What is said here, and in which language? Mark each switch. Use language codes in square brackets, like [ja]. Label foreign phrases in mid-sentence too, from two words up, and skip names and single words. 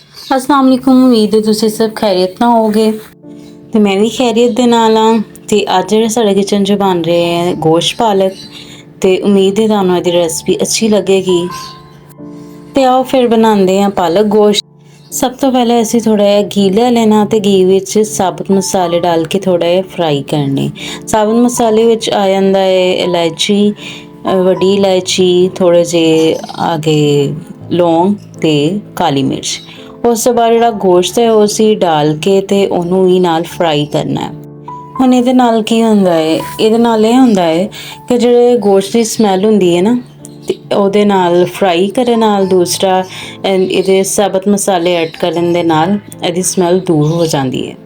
[ar] السلام عليكم. [pa] ਉਮੀਦ ਹੈ ਤੁਸੀਂ ਸਬ ਖ਼ੈਰੀਅਤ ਨਾ ਹੋਗੇ ਤੇ ਮੈਂ ਭੀ ਖ਼ੈਰੀਅਤ ਦੇ ਨਾਲ ਹਾਂ। ਤੇ ਅੱਜ ਜੇਹੜਾ ਸਾਢੇ ਕਿਚਨ ਚ ਬਣ ਰਹੇ ਹੈਂ ਗੋਸ਼ਤ ਪਾਲਕ, ਤੇ ਉਮੀਦ ਹੈ ਤੁਹਾਨੂੰ ਇਹਦੀ ਰੈਸਿਪੀ ਅੱਛੀ ਲਗੇਗੀ। ਤੇ ਆਓ ਫਿਰ ਬਣਾਂਦੇ ਹਾਂ ਪਾਲਕ ਗੋਸ਼ਤ। ਸਬ ਤੋ ਪਹਿਲੇ ਅਸੀਂ ਥੋੜਾ ਜਿਹਾ ਘੀ ਲੈ ਲੈਣਾ ਤੇ ਘੀ ਵਿਚ ਸਾਬੁਤ ਮਸਾਲੇ ਡਾਲ ਕੇ ਥੋੜਾ ਜਿਹਾ ਫ੍ਰਾਈ ਕਰਨੇ। ਸਾਬੁਤ ਮਸਾਲੇ ਵਿਚ ਆ ਜਾਂਦਾ ਹੈ ਇਲਾਇਚੀ, ਵੱਡੀ ਇਲਾਇਚੀ, ਥੋੜੇ ਜਿਹੇ ਆਗੇ ਲੌਂਗ ਤੇ ਕਾਲੀ ਮਿਰਚ। ਉਸ ਤੋਂ ਬਾਅਦ ਜਿਹੜਾ ਗੋਸ਼ਤ ਹੈ ਉਹ ਅਸੀਂ ਡਾਲ ਕੇ ਤੇ ਉਹਨੂੰ ਵੀ ਨਾਲ ਫਰਾਈ ਕਰਨਾ ਹੈ। ਹੁਣ ਇਹਦੇ ਨਾਲ ਕੀ ਹੁੰਦਾ ਹੈ, ਇਹਦੇ ਨਾਲ ਇਹ ਹੁੰਦਾ ਹੈ ਕਿ ਜਿਹੜੇ ਗੋਸ਼ਤ ਦੀ ਸਮੈਲ ਹੁੰਦੀ ਹੈ ਨਾ, ਤੇ ਉਹਦੇ ਨਾਲ ਫਰਾਈ ਕਰਨ ਨਾਲ, ਦੂਸਰਾ ਇਹਦੇ ਸਾਬਤ ਮਸਾਲੇ ਐਡ ਕਰਨ ਦੇ ਨਾਲ ਇਹਦੀ ਸਮੈਲ ਦੂਰ ਹੋ ਜਾਂਦੀ ਹੈ।